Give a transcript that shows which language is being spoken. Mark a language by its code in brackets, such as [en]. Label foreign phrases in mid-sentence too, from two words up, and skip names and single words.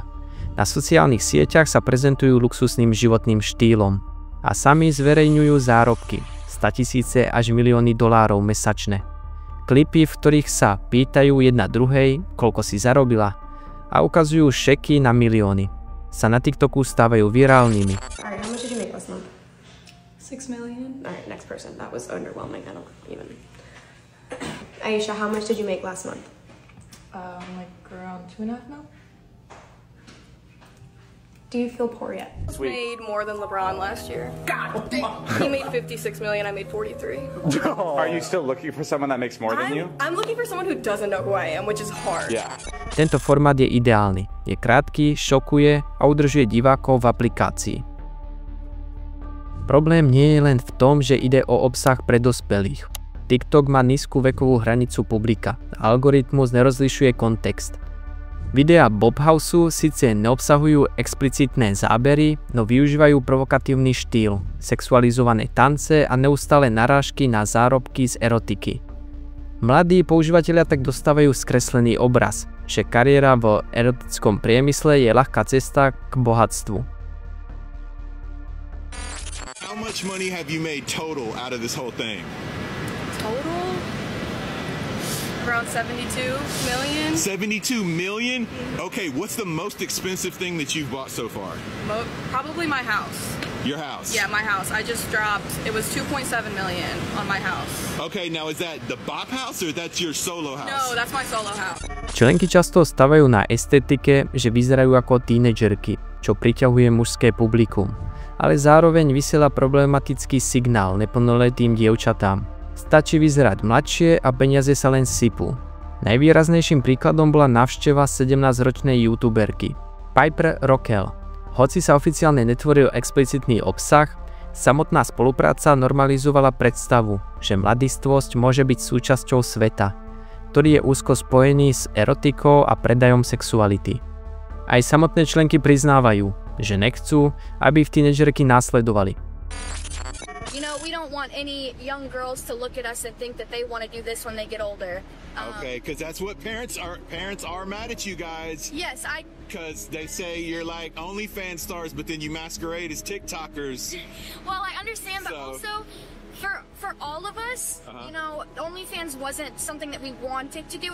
[sk] Na sociálnych sieťach sa prezentujú luxusným životným štýlom a sami zverejňujú zárobky, 100 000 až milióny dolárov mesačne. Klipy, v ktorých sa pýtajú jedna druhej, koľko si zarobila a ukazujú šeky na milióny, sa na TikToku stávajú virálnymi. [en] Alright, how much did you make last month? 6 million. Alright, next person. That was underwhelming. I don't even. Aisha, how much did you make last month? Like around 2.5 mil. Do you feel poor yet? Sweet. Made more than LeBron last year. God damn. He made 56 million, I made 43. Are you still looking for someone that makes more than you? I'm looking for someone who doesn't know who I am, which is hard. Yeah. [sk] Tento formát je ideálny. Je krátky, šokuje a udržuje divákov v aplikácii. Problém nie je len v tom, že ide o obsah pre dospelých. TikTok má nízku vekovú hranicu publika. Algoritmus nerozlišuje kontext. Videá Bobhouseu síce neobsahujú explicitné zábery, no využívajú provokatívny štýl, sexualizované tance a neustále narážky na zárobky z erotiky. Mladí používatelia tak dostávajú skreslený obraz, že kariéra v erotickom priemysle je ľahká cesta k bohatstvu. [en] How much money have you made total out of this whole thing? Total? Around 72 million. 72 million? Okay, what's the most expensive thing that you've bought so far? Probably my house. Your house? Yeah, my house. I just dropped, it was 2.7 million on my house. Okay, now is that the Bop house or that's your solo house? No, that's my solo house. [sk] Členky často stavajú na estetike, že vyzerajú ako tínedžerky, čo priťahuje mužské publikum, ale zároveň vysiela problematický signál neplnoletým dievčatám. Stačí vyzerať mladšie a peniaze sa len sypú. Najvýraznejším príkladom bola návšteva 17-ročnej youtuberky Piper Rockell. Hoci sa oficiálne netvoril explicitný obsah, samotná spolupráca normalizovala predstavu, že mladistvosť môže byť súčasťou sveta, ktorý je úzko spojený s erotikou a predajom sexuality. Aj samotné členky priznávajú, že nechcú, aby ich tínedžerky následovali. [en] You know, we don't want any young girls to look at us and think that they want to do this when they get older. Okay, because that's what parents are mad at you guys. Yes, because they say you're like OnlyFans stars, but then you masquerade as TikTokers. Well, I understand, but also for all of us, you know, OnlyFans wasn't something that we wanted to do.